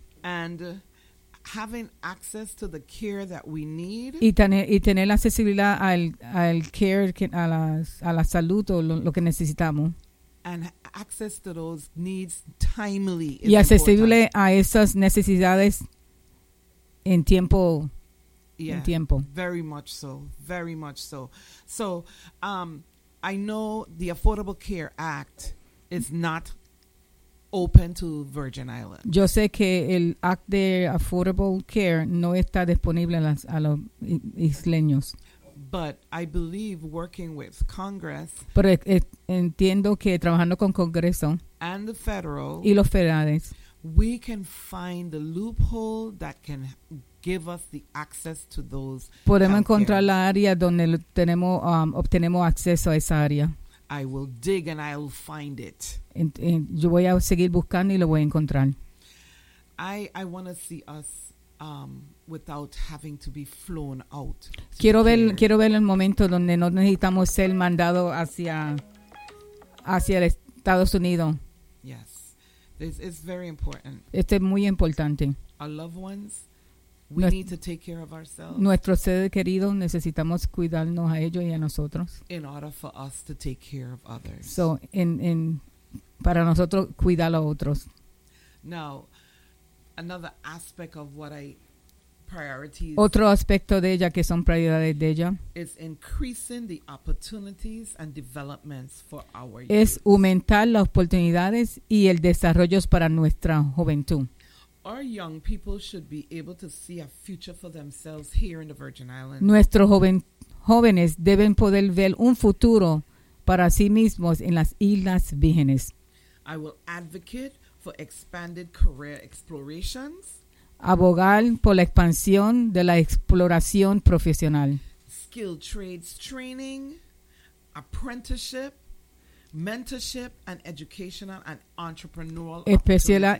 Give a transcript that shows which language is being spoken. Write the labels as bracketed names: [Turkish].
[English] And having access to the care that we need. [Spanish] Y tener la accesibilidad al care, a la salud o lo que necesitamos. [English] And access to those needs timely. [Spanish] Y accesible a esas necesidades en tiempo. [English] Yeah, [Spanish] en tiempo. [English] Very much so. Very much so. So, I know the Affordable Care Act is not open to Virgin Islands. [Spanish] Yo sé que el Act de Affordable Care no está disponible a los isleños. [English] But I believe working with Congress. [Spanish] Pero entiendo que trabajando con Congreso. [English] And the federal. [Spanish] Y los federales. [English] We can find the loophole that can give us the access to those. [Spanish] Podemos encontrar la área donde tenemos obtenemos acceso a esa área. [English] I will dig and I'll find it. [Spanish] Yo voy a seguir buscando y lo voy a encontrar. [English] I want to see us. Without having to be flown out. [Spanish] Quiero ver el momento donde no necesitamos ser mandado hacia el Estados Unidos. [English] Yes, this is very important. [Spanish] Este es muy importante. [English] Our loved ones, we need to take care of ourselves. [Spanish] Nuestros seres queridos necesitamos cuidarnos a ellos y a nosotros. [English] In order for us to take care of others. [Spanish] So, en para nosotros cuidar a otros. [English] Now, another aspect of what I. [Spanish] Otro aspecto de ella que son prioridades de ella [English] is increasing the opportunities and developments for our youth. [Spanish] Es aumentar las oportunidades y el desarrollo para nuestra juventud. [English] Our young people should be able to see a future for themselves here in the Virgin Islands. [Spanish] Nuestros jóvenes deben poder ver un futuro para sí mismos en las Islas Vírgenes. [English] I will advocate for expanded career explorations. [Spanish] Abogar por la expansión de la exploración profesional. [English] Skill trades training, apprenticeship, mentorship, and educational and entrepreneurial opportunities.